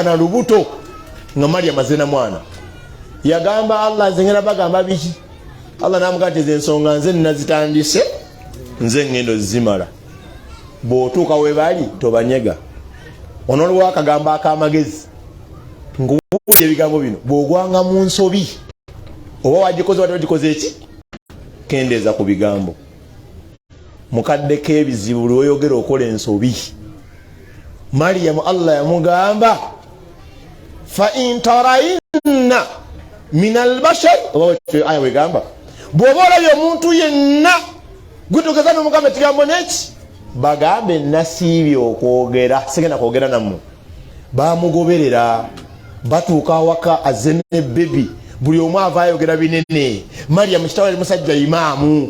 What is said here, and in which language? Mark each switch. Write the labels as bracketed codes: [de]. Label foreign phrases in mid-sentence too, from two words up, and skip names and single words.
[lg] na lubuto nga Mariyamu azena mwana yagamba Allah nze ngenda bagamba biki Allah namugamba nti ensonga nze nazitandise nze ngendo zimala bw'otuuka we bali tobanyega onolwa akagamba ak'amagezi ng'owulya ebigambo bino bw'ogwanga mu nsobi oba wagikoze wate wagikoze eki kendeeza ku bigambo mukaddeko ebizibu lw'oyogera okola ensobi Mariyamu Allah yamugamba [ar] فإن ترين من البشر [lg] aya wegamba bw'oba olabye omuntu yenna gutugeza n'omugamba ekigambo neki bagambe nasiibye okwogera sigenda kwogera nammwe bamugoberera batuuka awaka azze ne bebi buli omu ava ayogera binene Mariyamu kitawali musajja imaamu